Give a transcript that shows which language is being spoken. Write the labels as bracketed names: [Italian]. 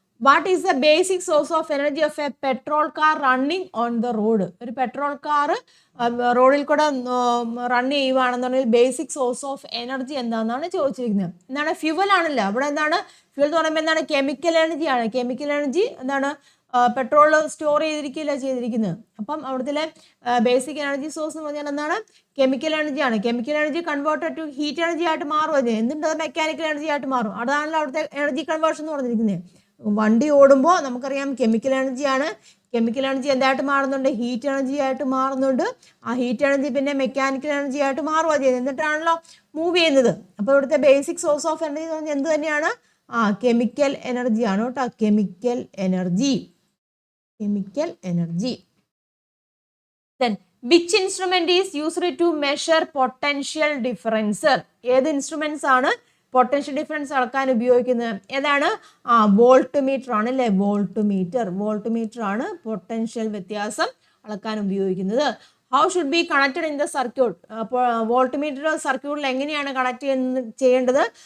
[Malayalam] What is the basic source of energy of a petrol car running on the road? ഒരു petrol car റോഡിൽ കൂടെ run ചെയ്യുവാണെന്നുണ്ടെങ്കിൽ basic source of energy എന്താണെന്നാണ് ചോദിച്ചിരിക്കുന്നത്. എന്താണ്? Fuel ആണല്ലോ. അവിടെ എന്താണ്? ഫ്യൂവൽ എന്ന് പറയുമ്പോൾ എന്താണ്? കെമിക്കൽ എനർജി ആണ്. കെമിക്കൽ എനർജി എന്താണ്? പെട്രോൾ സ്റ്റോർ ചെയ്തിരിക്കില്ല ചെയ്തിരിക്കുന്നത്. അപ്പം അവിടുത്തെ ബേസിക് എനർജി സോഴ്സ് എന്ന് പറഞ്ഞാൽ എന്താണ്? കെമിക്കൽ എനർജിയാണ്. Chemical energy converted to heat energy ആയിട്ട് മാറും. അത് എന്നിട്ട് മെക്കാനിക്കൽ എനർജി ആയിട്ട് മാറും. അതാണല്ലോ അവിടുത്തെ എനർജി കൺവേർഷൻ എന്ന് പറഞ്ഞിരിക്കുന്നത്. വണ്ടി ഓടുമ്പോൾ നമുക്കറിയാം കെമിക്കൽ എനർജിയാണ്. കെമിക്കൽ എനർജി എന്തായിട്ട് മാറുന്നുണ്ട്? ഹീറ്റ് എനർജി ആയിട്ട് മാറുന്നുണ്ട്. ആ ഹീറ്റ് എനർജി പിന്നെ മെക്കാനിക്കൽ എനർജി ആയിട്ട് മാറുകയാണ് ചെയ്യുന്നത്. എന്നിട്ടാണല്ലോ മൂവ് ചെയ്യുന്നത്. അപ്പോൾ ഇവിടുത്തെ ബേസിക് സോഴ്സ് ഓഫ് എനർജി എന്ന് പറഞ്ഞാൽ എന്ത് തന്നെയാണ്? കെമിക്കൽ എനർജിയാണ് കേട്ടോ. Chemical energy. Chemical energy. [English] Then which instrument is used to measure potential difference? [Malayalam] ഏത് ഇൻസ്ട്രുമെന്റ്സ് ആണ് പൊട്ടൻഷ്യൽ ഡിഫറൻസ് അളക്കാൻ ഉപയോഗിക്കുന്നത്? ഏതാണ്? വോൾട്ട് മീറ്റർ ആണ് അല്ലേ? വോൾട്ട് മീറ്റർ ആണ് പൊട്ടൻഷ്യൽ വ്യത്യാസം അളക്കാൻ ഉപയോഗിക്കുന്നത്. [English] How should be connected in the circuit? [Malayalam] അപ്പോൾ വോൾട്ട് മീറ്റർ സർക്യൂട്ടിൽ എങ്ങനെയാണ് കണക്ട് ചെയ്യേണ്ടത്?